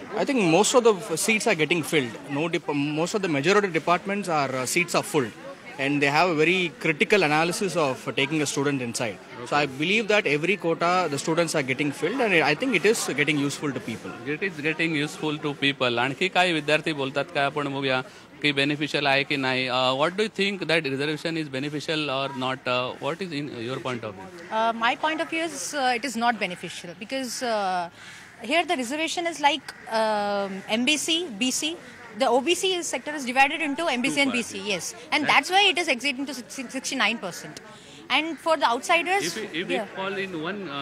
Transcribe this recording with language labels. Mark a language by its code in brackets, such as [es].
[en] I think most of the seats are getting filled. Most of the majority departments seats are full, and they have a very critical analysis of taking a student inside. Okay. So I believe that every quota the students are getting filled, and I think it is getting useful to people. It is getting useful to people. [mr] आणखी काही विद्यार्थी बोलतात काय आपण बघूया की beneficial आहे की नाही. [en] What do you think that reservation is beneficial or not? What is in your point of view? My point of view is it is not beneficial because here the reservation is like MBC, BC. The OBC sector is divided into MBC and BC, yes, and that's why it is exceeding to 69%. And for the outsiders, if we fall in one